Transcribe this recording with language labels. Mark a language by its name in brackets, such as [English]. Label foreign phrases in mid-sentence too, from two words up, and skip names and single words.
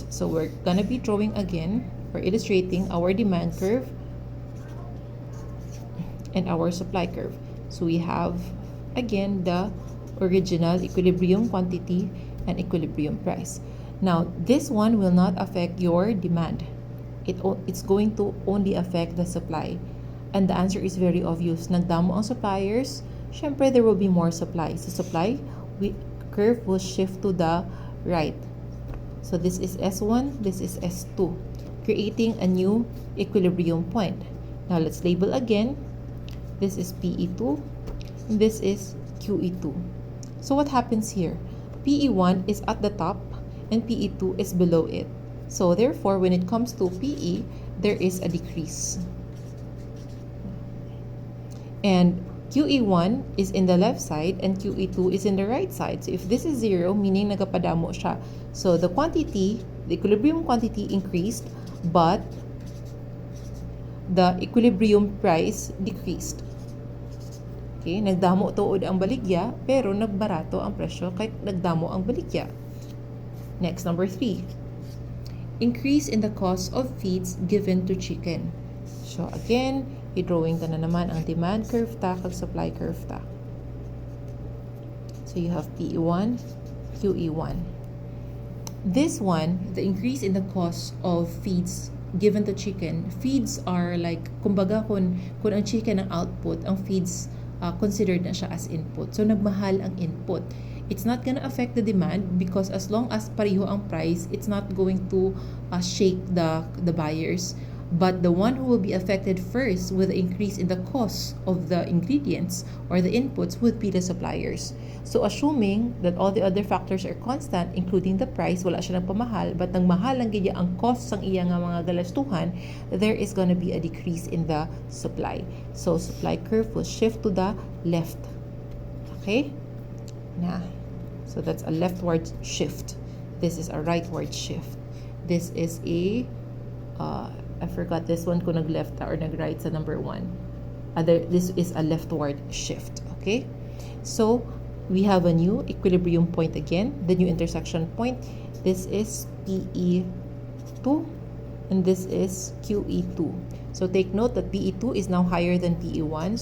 [English] So we're gonna be drawing again or illustrating our demand curve and our supply curve. So we have again the original equilibrium quantity and equilibrium price. Now, this one will not affect your demand. It's going to only affect the supply. And the answer is very obvious. [Hiligaynon] Nagdamo ang [English] suppliers, syempre there will be more supply. So supply curve will shift to the right. So this is S1, this is S2, creating a new equilibrium point. Now let's label again. This is PE2, and this is QE2. So what happens here? PE1 is at the top and PE2 is below it. So therefore, when it comes to PE, there is a decrease. And QE1 is in the left side and QE2 is in the right side. So if this is 0, meaning [Hiligaynon] nagapadamo siya. [English] So the quantity, the equilibrium quantity increased, but the equilibrium price decreased. [Hiligaynon] Okay, nagdamo tuod ang baligya, pero nagbarato ang presyo kahit nagdamo ang baligya. [English] Next, number 3. Increase in the cost of feeds given to chicken. [Hiligaynon] So again, i-drawing ta na naman ang [English] demand curve [Hiligaynon] ta kag [English] supply curve [Hiligaynon] ta. [English] So you have PE1, QE1. This one, the increase in the cost of feeds given to chicken. Feeds are like, [Hiligaynon] kumbaga kung ang chicken ang output, ang feeds considered na siya [English] as input. [Hiligaynon] So nagmahal ang input. [English] It's not gonna affect the demand because as long as [Hiligaynon] pareho ang [English] price, it's not going to shake the buyers. But the one who will be affected first with the increase in the cost of the ingredients or the inputs would be the suppliers. So assuming that all the other factors are constant, including the price, [Hiligaynon] wala siya nagpamahal, but nagmahal lang gaya ang cost ng iya nga mga galastuhan, [English] there is gonna be a decrease in the supply. So supply curve will shift to the left. Okay? Now, so that's a leftward shift. This is a rightward shift. This is a I forgot this one [Hiligaynon] kung nag-left or nag-right sa [English] number 1. This is a leftward shift. Okay? So, we have a new equilibrium point again, the new intersection point. This is PE2 and this is QE2. So, take note that PE2 is now higher than PE1.